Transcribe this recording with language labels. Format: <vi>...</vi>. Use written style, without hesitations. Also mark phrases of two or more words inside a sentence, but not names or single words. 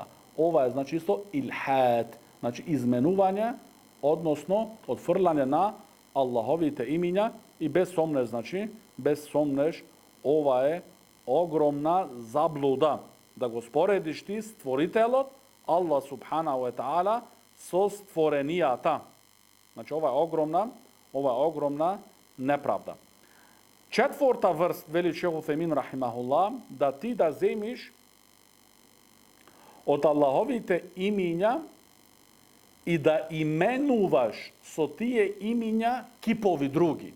<mk>Ова е, значи, исто илхад, значи изменување, односно отфрлање на Аллаховите имиња и без сомнеш, значи, ова е огромна заблуда. Да го споредиш ти створителот,</mk> <ar>الله سبحانه وتعالى,</ar> <mk>со створенијата. Значи, ова е Ова е огромна неправда. Четврта врст, вели Шейх Утхемин рахимахуллах, да ти да земиш од Аллаховите имиња и да именуваш со тие имиња кипови други.</mk>